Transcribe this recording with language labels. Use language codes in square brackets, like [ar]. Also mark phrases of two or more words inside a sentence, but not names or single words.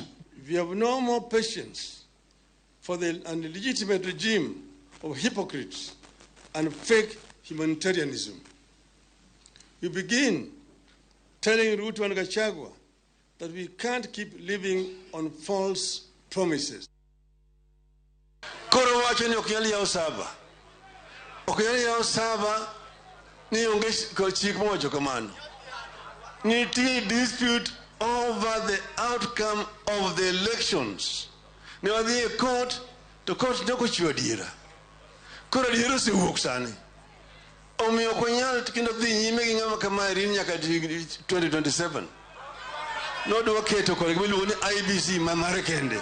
[en] We have no more patience for an illegitimate regime of hypocrites and fake humanitarianism. We begin telling Ruto and Gachagua that we can't keep living on false promises. [luo] Koro wacho ni okyali ya osaba. Okyali ya osaba ni onge ko chik mojo kamano. [en] Niti dispute over the outcome of the elections. [luo] Ne wadhi e [en] court to court [luo] ne kochiwo adiera. Koro adiera osewuok sani. Omiyo ok wanyal kendo dhi nyime gi ng'ama kama rin nyaka 2027. Nodwa keto kore miluongo ni IBC mamare kende.